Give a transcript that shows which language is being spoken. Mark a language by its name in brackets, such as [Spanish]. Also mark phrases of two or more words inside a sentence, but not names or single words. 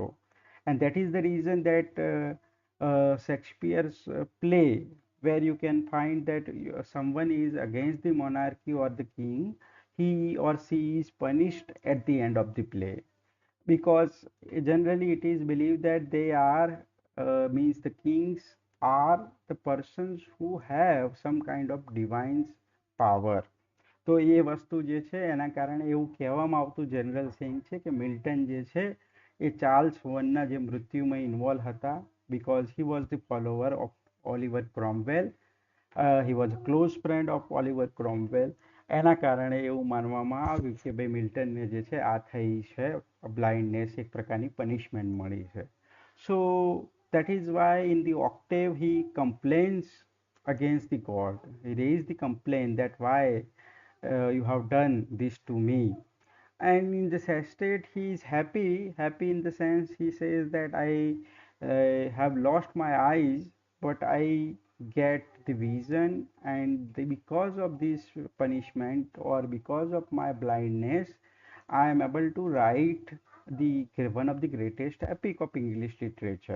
[English] And that is the reason that Shakespeare's play, where you can find that someone is against the monarchy or the king, he or she is punished at the end of the play, because generally it is believed that they are means the kings are the persons who have some kind of divine power. [Gujarati] તો એ વસ્તુ જે છે એના કારણે એવું કહેવામાં આવતું [English] general saying [Gujarati] છે કે મિલ્ટન જે છે એ ચાર્લ્સ વનના જે મૃત્યુમાં ઇન્વોલ્વ હતા, [English] because he was the follower of Oliver Cromwell. He was a close friend of Oliver Cromwell. [Gujarati] એના કારણે એવું માનવામાં આવ્યું કે ભાઈ મિલ્ટનને જે છે આ થઈ છે બ્લાઇન્ડનેસ, એક પ્રકારની પનિશમેન્ટ મળી છે. [English] સો that is why in the octave he complains against the god. He raised the complaint that why you have done this to me. And in the state he is happy in the sense he says that I have lost my eyes, but I get the vision, and because of this punishment or because of my blindness I am able to write the one of the greatest epic of English literature.